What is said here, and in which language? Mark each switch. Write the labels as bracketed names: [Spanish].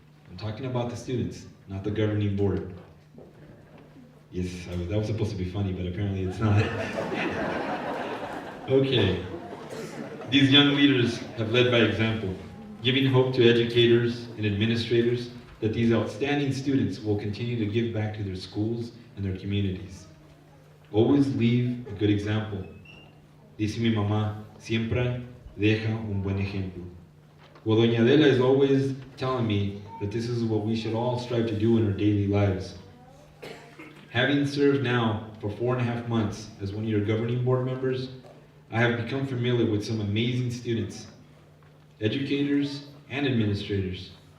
[English] I'm talking about the students, not the governing board. Yes, that was supposed to be funny, but apparently it's not. Okay. These young leaders have led by example, giving hope to educators and administrators that these outstanding students will continue to give back to their schools and their communities. Always leave a good example. [Spanish] Dice mi mamá, siempre deja un buen ejemplo. [English] Well, Doña Adela is always telling me that this is what we should all strive to do in our daily lives. Having served now for 4.5 months as one of your governing board members, I have become familiar with some amazing students, educators, and administrators.